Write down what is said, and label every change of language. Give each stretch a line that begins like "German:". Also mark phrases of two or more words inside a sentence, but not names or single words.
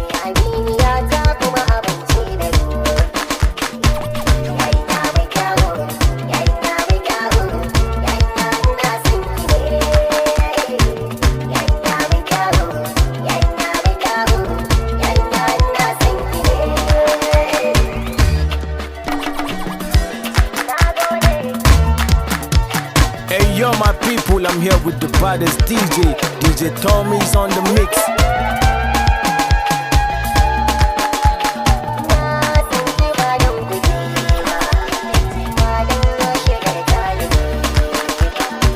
Hausa: Aminiya ta kuma abinci na ruwa. Yanya mai kyau, yanya mai kyau, yanya ina son ki ne. Yanya mai kyau, yanya mai kyau, yanya ina son ki ne. Na gode.
English: Hey yo, my people, I'm here with the baddest D J. D J Tommy's on the mix.
Hausa: Na san ki ba don kuɗi ba, ba don shigar talibi ba.